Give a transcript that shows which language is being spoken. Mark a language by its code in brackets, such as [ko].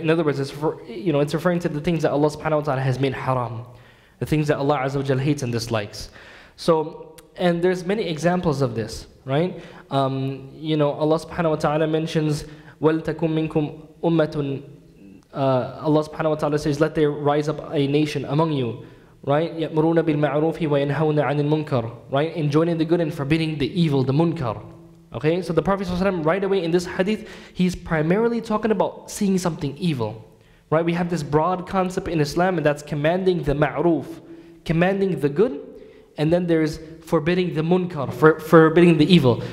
[en] In other words, it's referring to the things that Allah subhanahu wa ta'ala has made haram, the things that Allah azza wa jal hates and dislikes. So, and there's many examples of this, right? Allah subhanahu wa ta'ala mentions, [ar] وَلْتَكُمْ مِنْكُمْ أُمَّةٌ. [en] Allah subhanahu wa ta'ala says, let there rise up a nation among you, right? [ar] يَأْمُرُونَ بِالْمَعْرُوفِ وَيَنْهَوْنَ عَنِ الْمُنْكَرِ, right? [en] Enjoining the good and forbidding the evil, the munkar. Okay, so the Prophet ﷺ, right away in this hadith, he's primarily talking about seeing something evil, right? We have this broad concept in Islam, and that's commanding the ma'roof, commanding the good, and then there's forbidding the munkar, forbidding the evil.